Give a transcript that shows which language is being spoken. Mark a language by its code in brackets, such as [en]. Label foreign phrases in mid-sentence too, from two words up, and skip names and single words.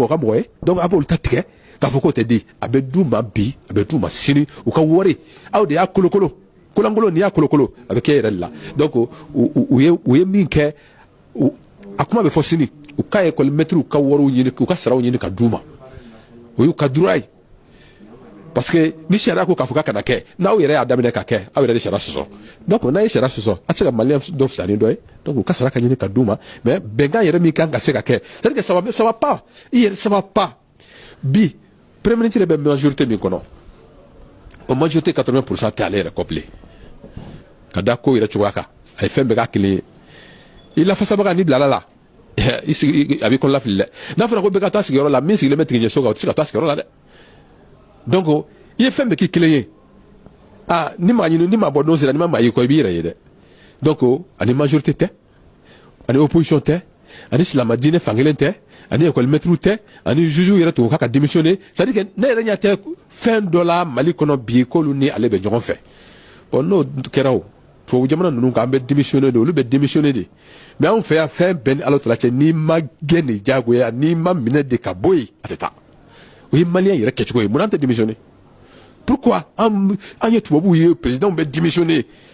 [bm] ka mɔgɔ ye donc a b'olu ta tigɛ k'a fɔ k'o tɛ di a bɛ d'u ma bi a bɛ d'u ma sini u ka wari aw de y'a kolokolo kolonkolon n'i y'a kolokolo a bɛ kɛ e yɛrɛ de la donc u ye min kɛ a kuma bɛ fɔ sini u ka [fr] école maîtres [bm] ka wariw ɲini u ka saraw ɲini ka d'u ma o y'u ka droit ye [fr] parce que [bm] ni sariya ko k'a fɔ k'a kana kɛ n'aw yɛrɛ y'a daminɛ ka kɛ aw yɛrɛ de sariya sɔsɔ donc n'a ye sariya sɔsɔ a tɛ se ka maliyɛn dɔ fisaya ni dɔ ye donc u ka sara ka ɲini ka d'u ma mais bɛnkan yɛrɛ min kan ka se ka kɛ [fr] c'est à dire que ça va pas [bm] i yɛrɛ [fr] ça va pas [bm] bi [fr] premier ministre [bm] bɛ majorité min kɔnɔ o majorité 80% tɛ ale yɛrɛ kɔ bilen ka da ko yɛrɛ cogoya kan a ye fɛn bɛɛ k'a kelen ye i lafasabaga n'i bilala la i sigi a b'i kɔnɔ lafili dɛ n'a fɔra ko bɛɛ ka taa sigiyɔrɔ la min sigilen bɛ tigɛɲɛso kan o tɛ se ka taa sigiyɔrɔ la dɛ donc i ye fɛn bɛɛ k'i kelen ye ni maa ɲini ni maa bɔ don sera ni ma maa y'i kɔ i b'i yɛrɛ ye dɛ donc ani majorité tɛ ani opposition tɛ ani silamɛ diinɛ fankelen tɛ ani [fr] école maîtres [bm] tɛ ani juges yɛrɛ to k'a ka démissionner [fr] c'est à dire que [bm] ne yɛrɛ ɲɛ tɛ fɛn dɔ la Mali kɔnɔ bi k'olu ni ale bɛ ɲɔgɔn fɛ bon n'o kɛra o tubabu jamana ninnu kan an bɛ démissionner de olu bɛ démissionner de mais anw fɛ yan fɛn bɛɛ ni Ala tala cɛ n'i ma gɛn de diyagoya n'i ma minɛ de ka bɔ yen a tɛ taa o ye maliyɛn yɛrɛ kɛcogo ye mun na an tɛ démissionner pourquoi an ye tubabuw ye président bɛ démissionner